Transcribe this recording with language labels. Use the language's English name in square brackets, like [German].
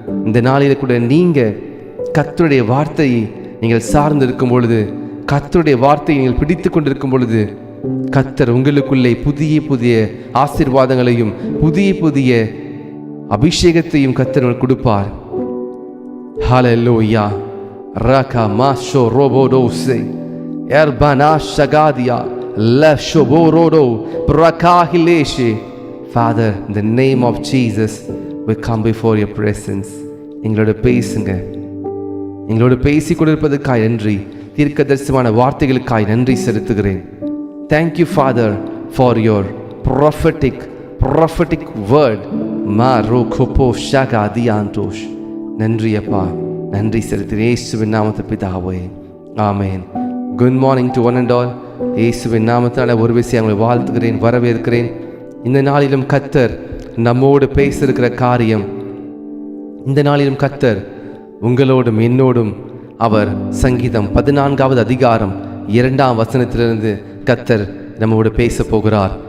[Tamil] இந்த நாளில கூட நீங்க கர்த்தருடைய வார்த்தையை நீங்கள் சார்ந்து இருக்கும் பொழுது, கர்த்தருடைய வார்த்தையை நீங்கள் பிடித்து கொண்டிருக்கும் பொழுது, கர்த்தர் உங்களுக்குள்ளே புதிய புதிய ஆசீர்வாதங்களையும் புதிய புதிய அபிஷேகத்தையும் கர்த்தர் கொடுப்பார். ஹல்லேலூயா. ரகா மாஷோ ரோபோடோசே எர்பனா ஷகாதியா லஷோபோரோடோ பிரகாஹிலேஷே. [English] Father, in the name of Jesus, we come before your presence. [Tamil] எங்களோட பேசுங்க. எங்களோட பேசி கொண்டிருப்பதற்காய் நன்றி. தீர்க்கதரிசனமான வார்த்தைகளுக்காய் நன்றி செலுத்துகிறேன். [English] Thank you, Father, for your prophetic word. Ma rokopo shagadiantosh. [Tamil] நன்றி அப்பா, நன்றி செலுத்துகிறேன். இயேசுவின் நாமத்தில் பிதாவே, ஆமென். [English] Good morning to one and all. [Tamil] இயேசுவின் நாமத்தால் ஒரு விஷயம் உங்களை வாழ்த்துகிறேன், வரவேற்கிறேன். இந்த நாளிலும் கர்த்தர் நம்மோடு பேசியிருக்கிற காரியம், இந்த நாளிலும் கர்த்தர் உங்களோடும் என்னோடும் அவர் சங்கீதம் 14வது அதிகாரம் 2ஆம் வசனத்திலிருந்து கர்த்தர் நம்மோடு பேச போகிறார்.